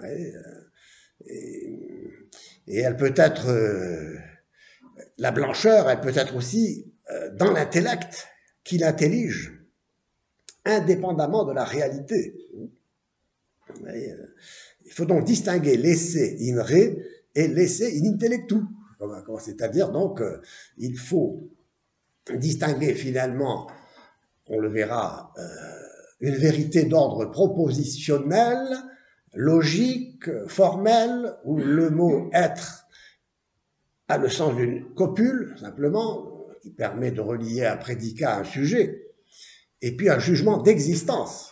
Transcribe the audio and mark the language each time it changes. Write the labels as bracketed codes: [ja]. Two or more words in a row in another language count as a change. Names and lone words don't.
[fr] Et elle peut être, la blancheur, elle peut être aussi dans l'intellect qui l'intellige, indépendamment de la réalité. Il faut donc distinguer l' [la] esse in re [fr] et l' [la] esse in intellectu. [fr] C'est-à-dire donc, il faut distinguer finalement, on le verra, une vérité d'ordre propositionnel, logique, formel, où le mot être a le sens d'une copule, simplement, qui permet de relier un prédicat à un sujet, et puis un jugement d'existence.